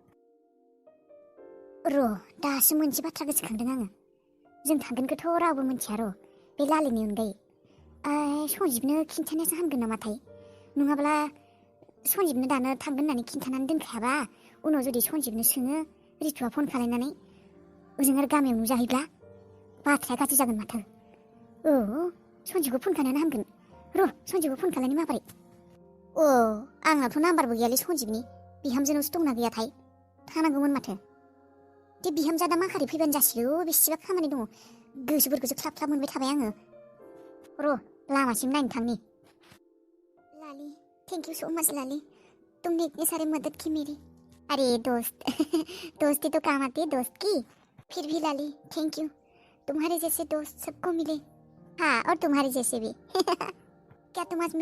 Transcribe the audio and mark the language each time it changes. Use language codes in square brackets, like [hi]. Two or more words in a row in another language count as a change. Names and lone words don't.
[brx] र' दासो मोनसे बाथ्रा गोसोखांदों आङो जों थांगोनखौथ' रावबो मिथिया र' बे लालिनि अनगायै सन्जिबनो खिन्थानायासो हामगोन नामाथाय नङाब्ला सन्जिबनो दानो थांगोन होननानै खिन्थानानै दोनखायाबा उनाव जुदि सन्जिबनो सोङो रितुआ फन खालायनानै ओजों आरो गामियाव नुजाहैब्ला बाथ्राया गाज्रि जागोन माथो औ सन्जिबखौ फन खालायनानै हामगोन र' सन्जिबखौ फन खालायनो माबोरै आंनावथ' नाम्बारबो गैयालै सन्जिबनि बिहामजोनावसो दंना गैयाथाय थानांगौमोन माथो दे बिहामजोआ माखारै फैबानो जासिगौ बेसेबा खामानि दङ गोसोफोरखौसो ख्लाब ख्लाब मोनबाय थाबाय आङो र' लामासिम नायनो थांनि लाली [en] thank you so much [brx] लाली [hi] तुमने इतनी सारी मदद की मेरी अरे दोस्त दोस्ती तो काम आती है दोस्त की फिर भी लाली [en] thank you [hi] तुम्हारे जैसे दोस्त सबको मिले हाँ और तुम्हारे जैसे भी क्या तुम आज